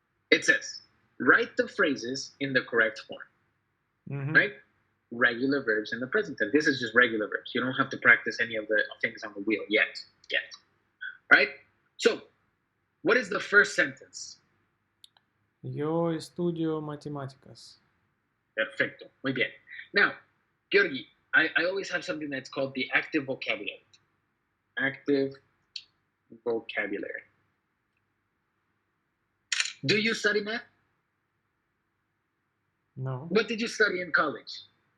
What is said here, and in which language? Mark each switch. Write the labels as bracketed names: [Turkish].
[English] It says, write the phrases in the correct form, right? Regular verbs in the present tense. This is just regular verbs. You don't have to practice any of the things on the wheel yet. Right? So, what is the first sentence? [Spanish] Yo estudio matemáticas. Perfecto. Muy bien. [English] Now, Georgi, I always have something that's called the active vocabulary. Active vocabulary. Do you study math? No. What did you study in college?